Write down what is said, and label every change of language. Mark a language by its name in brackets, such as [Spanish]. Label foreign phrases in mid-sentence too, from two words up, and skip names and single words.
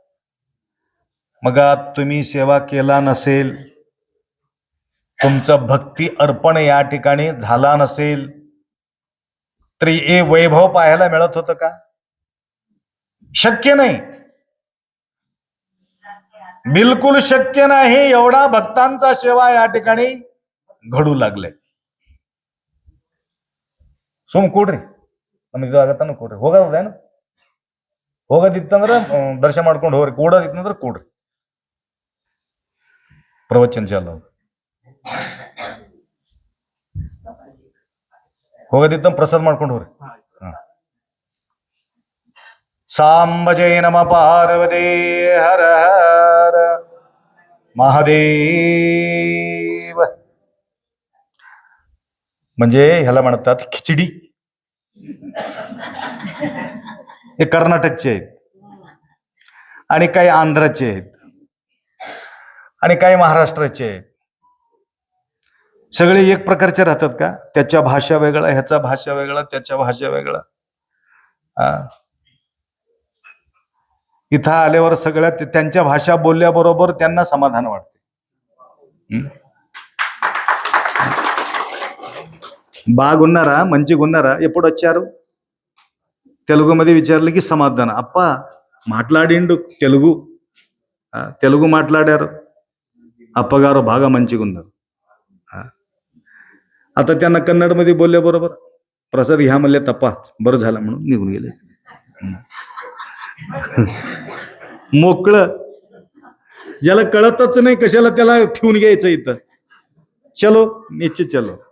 [Marathi] मग तुम्ही सेवा केला नसेल, तुमचं भक्ती अर्पण या ठिकाणी झाला नसेल, तरी हे वैभव पाहायला मिळत होतं का? शक्य नाही, बिलकुल शक्य नाही. एवढा भक्तांचा सेवा या ठिकाणी घडू लागले. [Kannada] ಸೋಮ ಕೊಡ್ರಿ ನಮಗೆ ಆಗತ್ತಾನು ಕೊಡ್ರಿ, ಹೋಗೋದೇನು ಹೋಗೋದಿತ್ತಂದ್ರೆ ದರ್ಶನ ಮಾಡ್ಕೊಂಡು ಹೋಗ್ರಿ, ಕೂಡೋದಿತ್ತಂದ್ರೆ ಕೂಡ್ರಿ, ಪ್ರವಚನ ಚಾಲು. ಹೋಗೋದಿತ್ತ ಪ್ರಸಾದ ಮಾಡ್ಕೊಂಡು ಹೋಗ್ರಿ. [Marathi] सांब जय नम पार्वती हर हर महादेव. म्हणजे ह्याला म्हणतात खिचडी. हे कर्नाटकचे आहेत आणि काही आंध्राचे आहेत आणि काही महाराष्ट्राचे आहेत. सगळे एक प्रकारचे राहतात का? त्याच्या भाषा वेगळा, ह्याचा भाषा वेगळा, त्याच्या भाषा वेगळा. इथं आल्यावर सगळ्यात त्यांच्या भाषा बोलल्याबरोबर त्यांना समाधान वाटते. [Telugu] బాగున్నారా, మంచిగా ఉన్నారా, ఎప్పుడు వచ్చారు, [Marathi] तेलुगूमध्ये विचारलं की समाधान अप्पा [Telugu] మాట్లాడిండు తెలుగు తెలుగు మాట్లాడారు అప్పగారు బాగా మంచిగా ఉన్నారు. [Marathi] आता त्यांना कन्नडमध्ये बोलले बरोबर प्रसाद घ्या म्हणले तप्पा बरं झालं म्हणून निघून गेले. मोकळं ज्याला कळतच नाही कशाला त्याला ठेवून घ्यायचं इथं. चलो निश्चित चलो.